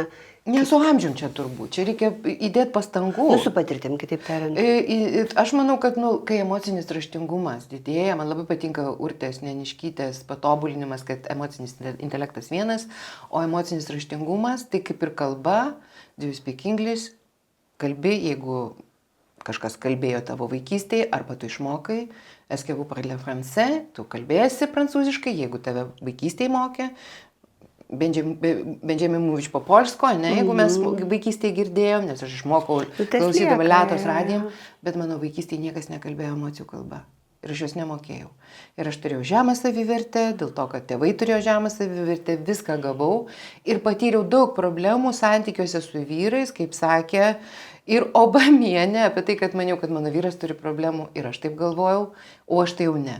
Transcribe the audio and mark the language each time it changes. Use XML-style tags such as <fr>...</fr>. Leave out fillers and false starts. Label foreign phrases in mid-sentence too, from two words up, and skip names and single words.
<lt>Ne su amžium čia turbūt, čia reikia įdėti pastangų. Nu, su patirtim, kitaip tariant. Aš manau, kad kai emocinis raštingumas didėja, man labai patinka Urtės Neniškytės patobulinimas, kad emocinis intelektas vienas, o emocinis raštingumas, tai kaip ir kalba,</lt> <en>do you speak English,</en> <lt>kalbi, jeigu kažkas kalbėjo tavo vaikystėje, arba tu išmokai,</lt> <fr>est-ce que vous parlez français,</fr> <lt>tu kalbėsi prancūziškai, jeigu tave vaikystėje mokė, Benjamin Mūvič</lt> <pl>po polsko,</pl> <lt>ne, jeigu mes vaikystėje girdėjom, nes aš išmokau klausydama Lietuvos radiją, bet mano vaikystėje niekas nekalbėjo emocijų kalba. Ir aš jos nemokėjau. Ir aš turėjau žemą savivertę, dėl to, kad tėvai turėjo žemą savivertę, viską gavau ir patyriau daug problemų santykiuose su vyrais, kaip sakė ir Obamienė, apie tai, kad maniau, kad mano vyras turi problemų ir aš taip galvojau, o aš tai jau ne.</lt>